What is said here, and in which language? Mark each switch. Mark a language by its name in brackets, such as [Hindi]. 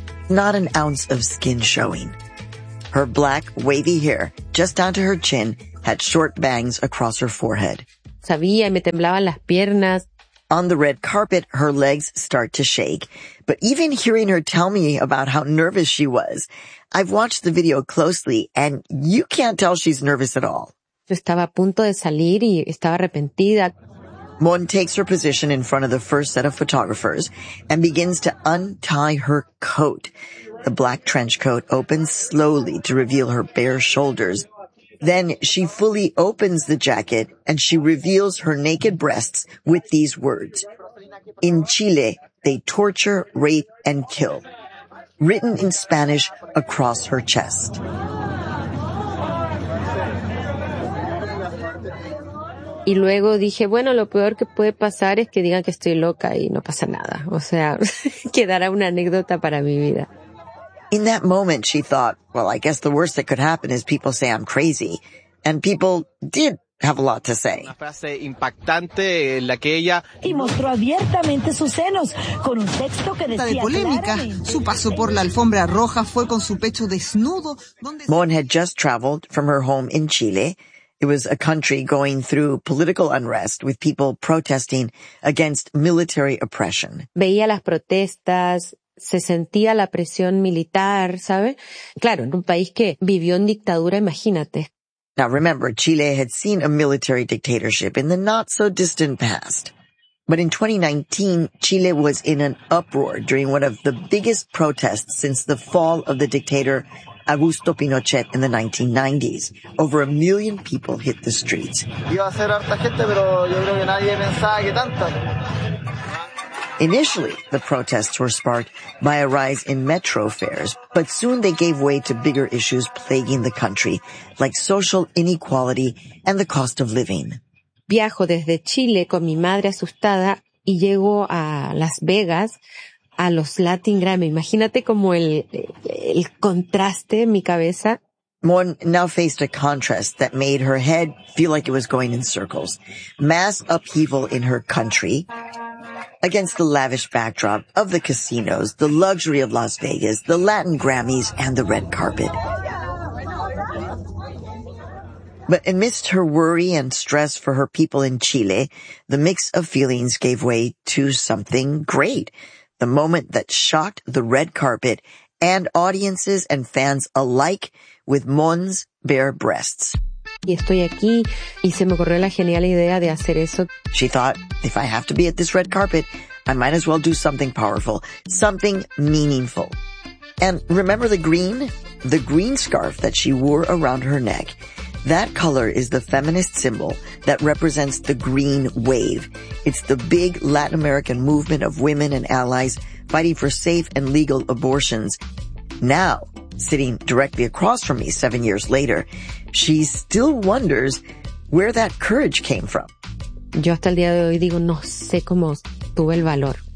[English] Not an ounce of skin showing. Her black, wavy hair, just down to her chin, had short bangs across her forehead. [Spanish] Sabía, me temblaban las piernas. [English] On the red carpet, her legs start to shake. But even hearing her tell me about how nervous she was, I've watched the video closely, and you can't tell she's nervous at all. [Spanish] Yo estaba a punto de salir y estaba arrepentida. [English] Mon takes her position in front of the first set of photographers and begins to untie her coat. The black trench coat opens slowly to reveal her bare shoulders. Then she fully opens the jacket and she reveals her naked breasts with these words. In Chile, they torture, rape, and kill. Written in Spanish across her chest. [Spanish] Y luego dije, bueno, lo peor que puede pasar es que digan que estoy loca y no pasa nada. O sea, quedará una anécdota para mi vida. [English] In that moment, she thought, well, I guess the worst that could happen is people say I'm crazy. And people did have a lot to say. [Spanish] Una frase impactante en la que ella... Y mostró abiertamente sus senos con un texto que decía... De polémica, su paso por la alfombra roja fue con su pecho desnudo... Donde... [English] Mon had just traveled from her home in Chile... It was a country going through political unrest with people protesting against military oppression. [Spanish] Veía las protestas, se sentía la presión militar, ¿sabe? Claro, en un país que vivió en dictadura, imagínate. [English] Now remember, Chile had seen a military dictatorship in the not so distant past. But in 2019, Chile was in an uproar during one of the biggest protests since the fall of the dictator Augusto Pinochet in the 1990s. Over a million people hit the streets. Initially, the protests were sparked by a rise in metro fares, but soon they gave way to bigger issues plaguing the country, like social inequality and the cost of living. [Spanish] Viajo desde Chile con mi madre asustada y llego a Las Vegas, a los Latin Grammy. Imagínate como el contraste en mi cabeza. [English] Mon now faced a contrast that made her head feel like it was going in circles. Mass upheaval in her country against the lavish backdrop of the casinos, the luxury of Las Vegas, the Latin Grammys, and the red carpet. But amidst her worry and stress for her people in Chile, the mix of feelings gave way to something great. The moment that shocked the red carpet and audiences and fans alike with Mon's bare breasts. [Spanish] Y estoy aquí y se me ocurrió la genial idea de hacer eso. [English] She thought, if I have to be at this red carpet, I might as well do something powerful, something meaningful. And remember the green scarf that she wore around her neck. That color is the feminist symbol that represents the green wave. It's the big Latin American movement of women and allies fighting for safe and legal abortions. Now, sitting directly across from me 7 years later, she still wonders where that courage came from. [Spanish] Yo hasta el día de hoy digo, no sé cómo tuve el valor.